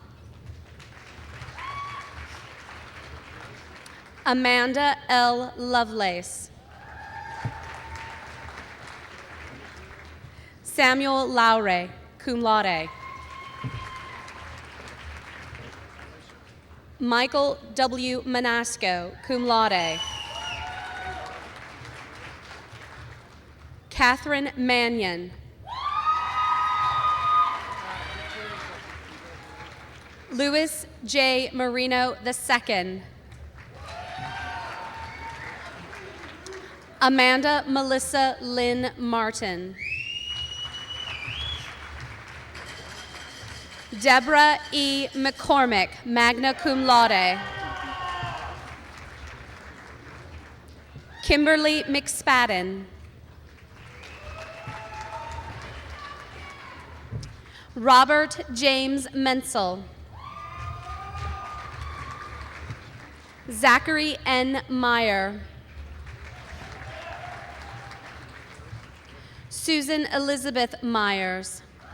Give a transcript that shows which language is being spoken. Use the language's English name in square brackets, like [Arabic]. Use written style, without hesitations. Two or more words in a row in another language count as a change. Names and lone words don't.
[English] Amanda L. Lovelace. Samuel Lowry, [Latin] cum laude. [English] Michael W. Manasco, [Latin] cum laude. [English] Catherine Mannion. Louis J. Marino II. Amanda Melissa Lynn Martin. Deborah E. McCormick, [Latin] magna cum laude. [English] Kimberly McSpadden. Robert James Menzel. Zachary N. Meyer. Susan Elizabeth Myers.